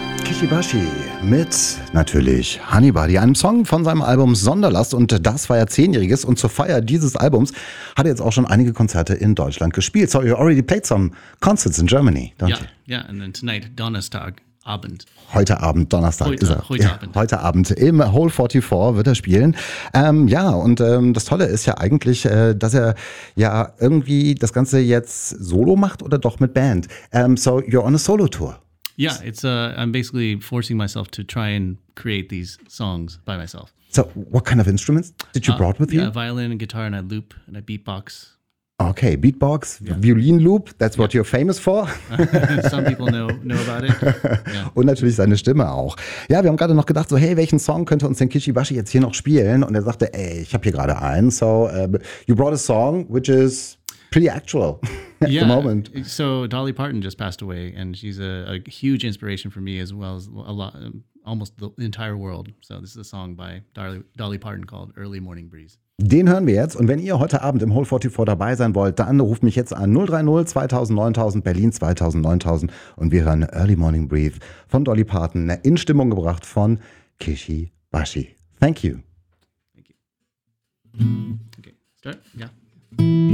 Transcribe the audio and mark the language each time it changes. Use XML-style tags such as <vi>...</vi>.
<de>Ishibashi mit natürlich Honeybody, einem Song von seinem Album Sonderlast, und das war ja 10-jähriges, und zur Feier dieses Albums hat er jetzt auch schon einige Konzerte in Deutschland gespielt.</de> <en>So, you already played some concerts in Germany, don't you? Yeah, and then tonight,</en> <de>Donnerstag. Abend. Heute Abend, Donnerstag heute, ist er. Heute Abend. Heute Abend im Hole 44 wird er spielen. Das Tolle ist ja eigentlich, dass er ja irgendwie das Ganze jetzt solo macht oder doch mit Band.</de> <en>So you're on a solo tour. Yeah, it's I'm basically forcing myself to try and create these songs by myself. So what kind of instruments did you brought with you? Yeah, violin and guitar and a loop and a beatbox. Okay, beatbox, violin loop, that's what you're famous for. Some people know about it. Yeah.</en> <de>Und natürlich seine Stimme auch. Ja, wir haben gerade noch gedacht, so hey, welchen Song könnte uns denn Kishibashi jetzt hier noch spielen? Und er sagte, ey, ich habe hier gerade einen.</de> <en>So, you brought a song, which is pretty actual at the moment. So Dolly Parton just passed away, and she's a huge inspiration for me as well as a lot, almost the entire world. So this is a song by Dolly Parton called Early Morning Breeze.</en> <de>Den hören wir jetzt. Und wenn ihr heute Abend im Hole 44 dabei sein wollt, dann ruft mich jetzt an 030 2000 9000 Berlin 2000 9000 und wir hören Early Morning Breeze von Dolly Parton, in Stimmung gebracht von Kishibashi.</de> <en>Thank you. Thank you. Okay, start? Yeah.</en>